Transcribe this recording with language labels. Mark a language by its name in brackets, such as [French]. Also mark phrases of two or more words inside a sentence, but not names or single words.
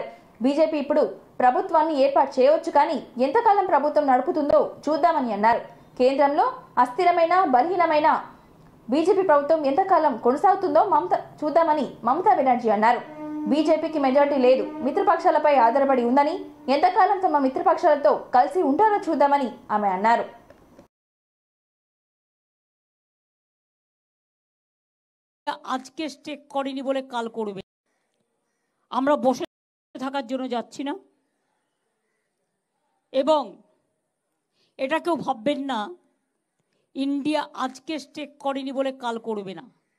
[Telugu] బీజేపీ ఇప్పుడు ప్రభుత్వాన్ని ఏర్పాటు చేయవచ్చు, కానీ ఎంతకాలం ప్రభుత్వం నడుపుతుందో చూద్దామని అన్నారు. కేంద్రంలో అస్థిరమైన బలహీనమైన బీజేపీ ప్రభుత్వం ఎంతకాలం కొనసాగుతుందో చూద్దామని మమతా బెనర్జీ అన్నారు. బీజేపీకి మెజారిటీ లేదు, మిత్రపక్షాలపై ఆధారపడి ఉందని, ఎంతకాలం తమ మిత్రపక్షాలతో కలిసి ఉంటారో చూద్దామని ఆమె అన్నారు. [Bangla] আজকে স্টেক করেনি বলে কাল করবে। আমরা বসে থাকার জন্য যাচ্ছি না, এবং এটা কেউ ভাববেন না ইন্ডিয়া আজকে স্টেক করেনি বলে কাল করবে না।